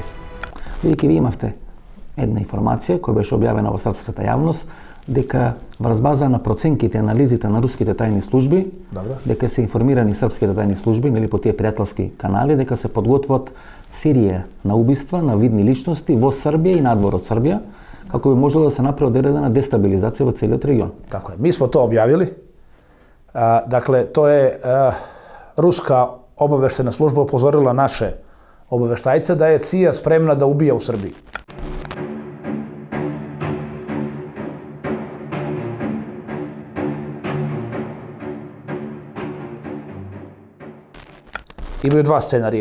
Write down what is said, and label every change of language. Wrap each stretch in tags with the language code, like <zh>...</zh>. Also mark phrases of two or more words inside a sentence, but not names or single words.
<mk>Бидејќи ви имавте една информација која беше објавена во српската јавност дека врз база на проценките и анализите на руските тајни служби, дека се информирани српските тајни служби, нели по тие пријателски канали, дека се подготват серија на убиства на видни личности во Србија и надвор од Србија, како би можело да се направи одредена дестабилизација во целиот регион.</mk> <sr>Tako je. Mi smo to objavili. Dakle, to je ruska obaveštena služba upozorila naše obaveštajce da je CIA spremna da ubija u Srbiji. Imaju dva scenarija.</sr>